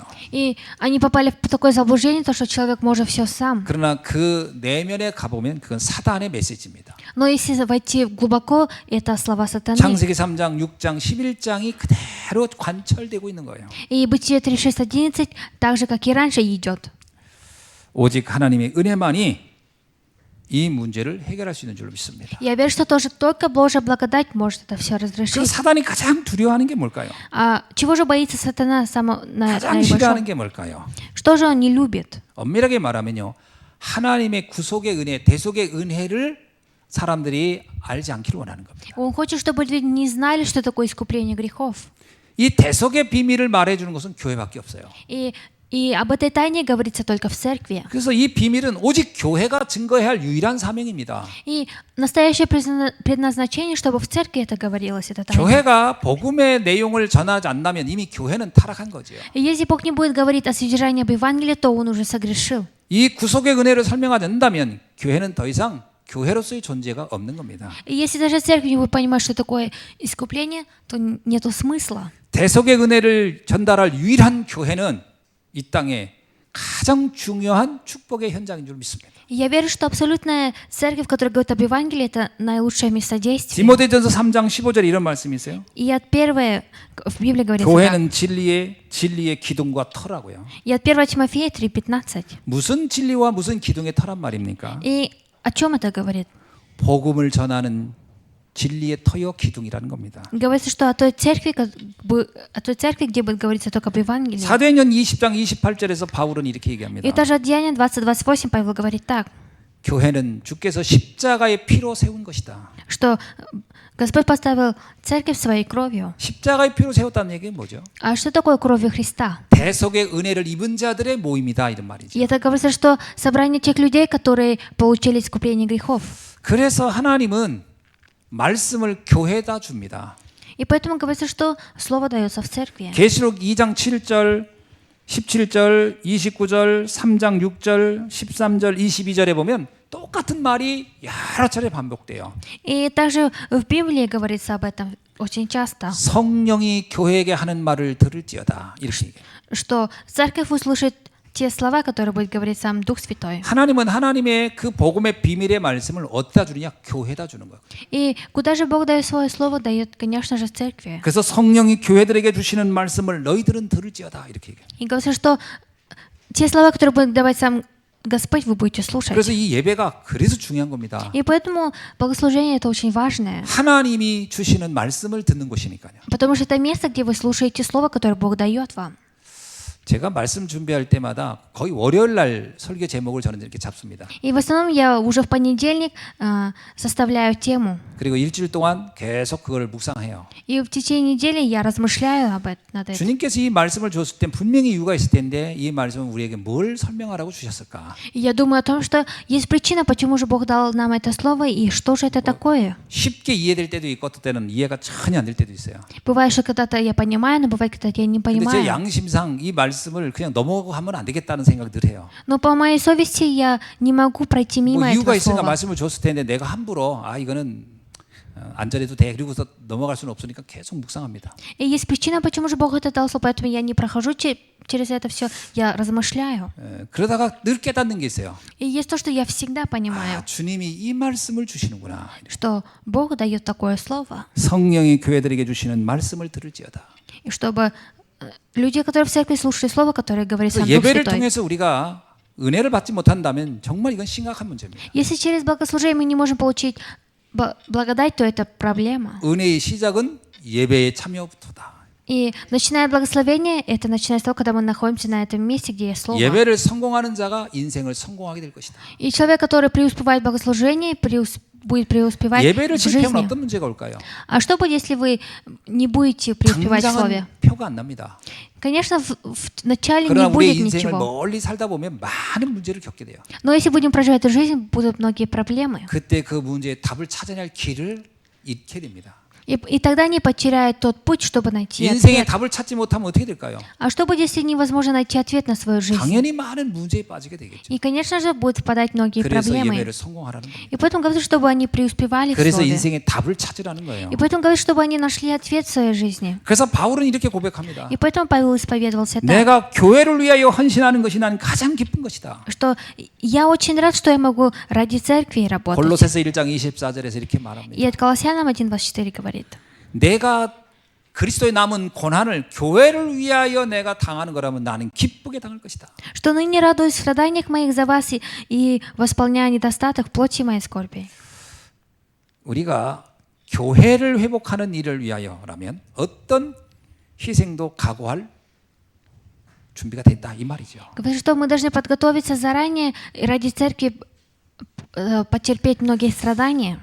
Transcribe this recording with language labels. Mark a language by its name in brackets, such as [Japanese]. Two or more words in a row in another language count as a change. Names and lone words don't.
[Russian] И они попали в такое заблуждение, то, что человек может все сам. [Korean] 그러나 그 내면에 가보면 그건 사단의 메시지입니다. [Russian] Но если войти глубоко, это слова сатаны. [Korean] 창세기 3장, 6장, 11장이 그대로 관철되고 있는 거예요. [Russian] И Бытие 3:6-11, так же, как и раньше, идет. [Korean] 오직 하나님의 은혜만이 이 문제를 해결할 수 있는 줄로 믿습니다. [Russian] Я верю, что тоже только Божья благодать может это все [Korean] 그 [Russian] разрешить. [Korean] 사단이 가장 두려워하는 게 뭘까요? [Russian] А чего же боится сатана [Korean] 가장 싫어하는 [Russian] наибольшого? [Korean] 게 뭘까요? [Russian] Что же он не любит? [Korean] 엄밀하게 말하면요. 하나님의 구속의 은혜, 대속의 은혜를 사람들이 알지 않기를 원하는 겁니다. [Russian] Он хочет, чтобы люди не знали, что такое искупление грехов. [Korean] 이 대속의 비밀을 말해주는 것은 교회밖에 없어요. [Russian] И об этой тайне говорится только в церкви. [Korean] 그래서 이 비밀은 오직 교회가 증거해야 할 유일한 사명입니다. [Russian] И настоящее предназначение, чтобы в церкви это говорилось, это тайна. [Korean] 교회가 복음의 내용을 전하지 않다면 이미 교회는 타락한 거죠. [Russian] И если Бог не будет говорить о содержании об Евангелии, то он уже согрешил. [Korean] 이 구속의 은혜를 설명하지 않는다면 교회는 더 이상 교회로서의 존재가 없는 겁니다. [Russian] И если даже церковь не будет понимать, что такое искупление, то нету смысла. [Korean] 대속의 은혜를 전달할 유일한 교회는 이 땅에 가장 중요한 축복의 현장인 줄 믿습니다. [Russian] И я верю, что абсолютная церковь, которая говорит об Евангелии, это наилучшее место действия. [Korean] 디모데전서 3장 15절에 이런 말씀이 있어요. [Russian] И от первой, в Библии говорится так. [Korean] 교회는 진리의 기둥과 터라고요. [Russian] И от 1 Тимофея 3:15. [Korean] 무슨 진리와 무슨 기둥의 터란 말입니까? [Russian] И о чем это говорит? [Korean] 복음을 전하는 진리의 터여 기둥이라는 겁니다. [Russian] Говорится, что о той церкви, где будет говориться только об Евангелии. [Korean] 사도행전 20장 28절에서 바울은 이렇게 얘기합니다. [Russian] И даже от Деяния 20:28 Павел говорит так. [Korean] 교회는 주께서 십자가의 피로 세운 것이다. [Russian] что Господь поставил церковь своей кровью. [Korean] 십자가의 피로 세웠다는 얘기는 뭐죠? [Russian] А что такое кровью Христа? [Korean] 대속의 은혜를 입은 자들의 모임이다 이런 말이죠. [Russian] И это говорится, что собрание тех людей, которые получили искупление грехов. [Korean] 그래서 하나님은 말씀을 교회에다 줍니다. [Russian] И поэтому говорится, что Слово дается в церкви. [Korean] 계시록 2장 7절, 17절, 29절, 3장 6절, 13절, 22절에 보면 똑같은 말이 여러 차례 반복돼요. [Russian] И также в Библии говорится об этом очень часто, [Korean] 성령이 교회에게 하는 말을 들을지어다 이렇게 얘기해요. [Russian] что церковь услышит те слова, которые будет говорить сам Дух Святой. [Korean] 하나님은 하나님의 그 복음의 비밀의 말씀을 어디다 주느냐? 교회에다 주는 거예요. [Russian] И куда же Бог дает свое слово, дает, конечно же, церкви. [Korean] 그래서 성령이 교회들에게 주시는 말씀을 너희들은 들을지어다 이렇게 얘기해요. [Russian] И говорится, что те слова, которые будет давать сам Господь, вы будете слушать. [Korean] 그래서 이 예배가 그래서 중요한 겁니다. [Russian] И поэтому богослужение это очень важное, [Korean] 하나님이 주시는 말씀을 듣는 곳이니까요. [Russian] потому что это место, где вы слушаете слово, которое Бог дает вам. [Korean] 제가 말씀 준비할 때마다 거의 월요일 날 설교 제목을 저는 이렇게 잡습니다. [Russian] И в основном я уже в понедельник составляю тему. [Korean] 그리고 일주일 동안 계속 그걸 묵상해요. [Russian] И в течение недели я размышляю над этим. [Korean] 주님께서 이 말씀을 줬을 땐 분명히 이유가 있을 텐데 이 말씀은 우리에게 뭘 설명하라고 주셨을까? [Russian] И я думаю о том, что есть причина, почему же Бог дал нам это слово, и что же это такое. [Korean] 쉽게 이해될 때도 있고 어떤 때는 이해가 전혀 안 될 때도 있어요. [Russian] Бывает, что когда-то я понимаю, но бывает, когда-то я не [Korean] 근데 제 [Russian] понимаю. [Korean] 양심상 이 말씀을 그냥 넘어가면 안 되겠다는 생각을 늘 해요. [Russian] Но по моей совести я не могу пройти [Korean] 뭐 [Russian] мимо [Korean] 이유가 [Russian] этого [Korean] 있으니까 [Russian] слова. [Korean] 말씀을 줬을 텐데 내가 함부로 이거는 안 전해도 돼. 그리고서 넘어갈 수는 없으니까 계속 묵상합니다. [Russian] И есть причина, почему же Бог это дал, поэтому я не прохожу через это все, я размышляю. [Korean] 그러다가 늘 깨닫는 게 있어요. [Russian] И есть то, что я всегда понимаю, [Korean] 주님이 이 말씀을 주시는구나. [Russian] что Бог дает такое слово, [Korean] 성령이 교회들에게 주시는 말씀을 들을지어다. [Russian] и чтобы люди, которые в церкви слушали слово, которое говорит сам Дух [Korean] 예배를 [Russian] Святой. [Korean] 통해서 우리가 은혜를 받지 못한다면 정말 이건 심각한 문제입니다. [Russian] Если через богослужение мы не можем получить благодать, то это проблема. [Korean] 은혜의 시작은 예배의 참여부터다. [Russian] И начиная благословение, это начинается с того, когда мы находимся на этом месте, где есть слово. [Korean] 예배를 성공하는 자가 인생을 성공하게 될 것이다. [Russian] И человек, который преуспевает в богослужении, будет преуспевать [Korean] 예배를 [Russian] в [Korean] 실패하면 [Russian] жизни. [Korean] 어떤 문제가 올까요? [Russian] А что будет, если вы не будете преуспевать в слове? [Korean] 당장은 표가 안 납니다. [Russian] Конечно, в начале не [Korean] 그러나 우리의 [Russian] будет [Korean] 인생을 [Russian] ничего. [Korean] 멀리 살다 보면 많은 문제를 겪게 돼요. [Russian] Но если будем проживать эту жизнь, будут многие проблемы. [Korean] 그때 그 문제의 답을 찾아야 할 길을 잃게 됩니다. [Russian] И тогда они потеряют тот путь, чтобы найти [Korean] 인생의 [Russian] ответ. [Korean] 답을 찾지 못하면 어떻게 될까요? [Russian] А что будет, если невозможно найти ответ на свою жизнь? [Korean] 당연히 많은 문제에 빠지게 되겠죠. [Russian] И, конечно же, будут впадать многие [Korean] 그래서 [Russian] проблемы. [Korean] 예배를 성공하라는 겁니다. [Russian] И поэтому говорится, чтобы они преуспевали в [Korean] 그래서 [Russian] слове. [Korean] 인생의 답을 찾으라는 거예요. [Russian] И поэтому говорится, чтобы они нашли ответ в своей жизни. [Korean] 그래서 바울은 이렇게 고백합니다. [Russian] И поэтому Павел исповедовался так, [Korean] 내가 교회를 위하여 헌신하는 것이 나는 가장 기쁜 것이다. [Russian] что я очень рад, что я могу ради церкви работать. [Korean] 골로새서 1장 24절에서 이렇게 말합니다. [Russian] И от Колоссянам 1:24 говорит, [Korean] 내가 그리스도의 남은 고난을 교회를 위하여 내가 당하는 거라면 나는 기쁘게 당할 것이다. [Russian] что ныне радуюсь в страданиях моих за вас и восполняя недостаток плоти моей скорби. [Korean] 우리가 교회를 회복하는 일을 위하여라면 어떤 희생도 각오할 준비가 됐다 이 말이죠. [Russian] Говорит, что мы должны подготовиться заранее и ради церкви потерпеть многие страдания.